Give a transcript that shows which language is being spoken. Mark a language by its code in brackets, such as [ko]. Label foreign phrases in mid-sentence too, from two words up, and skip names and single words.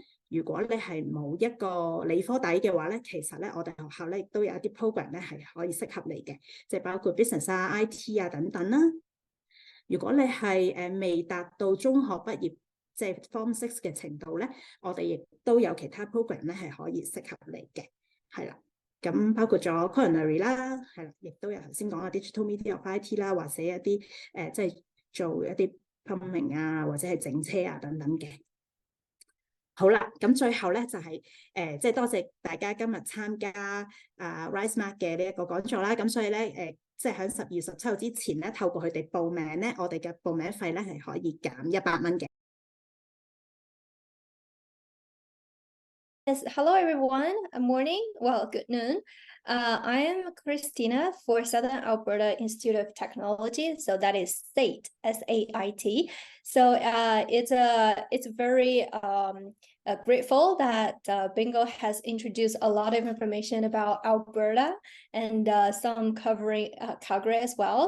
[yue] 如果你係冇一個理科底嘅話咧，其實咧我哋學校咧亦都有一啲 program 咧係可以適合你嘅，即係包括 business 啊、IT 啊等等啦。如果你係未達到中學畢業，即係 Form 6嘅程度咧，我哋亦都有其他 program 咧係可以適合你嘅，係啦。咁包括咗 culinary 啦，係啦，亦都有頭先講嘅 [en] digital media of IT [yue] 啦，或者一啲即係做一啲 plumbing 啊，或者係整車啊等等嘅。好啦，咁最後咧就係即係多謝大家今日參加RiseSmart 嘅呢一個講座啦。咁所以咧即係喺12月17號之前咧，透過佢哋報名咧，我哋嘅報名費咧係可以減100蚊嘅。 [en] Yes, hello everyone. Good morning. Well, good noon. I am Christina for Southern Alberta Institute of Technology. So that is SAIT, SAIT. So it's very grateful that Bingo has introduced a lot of information about Alberta and some covering Calgary as well.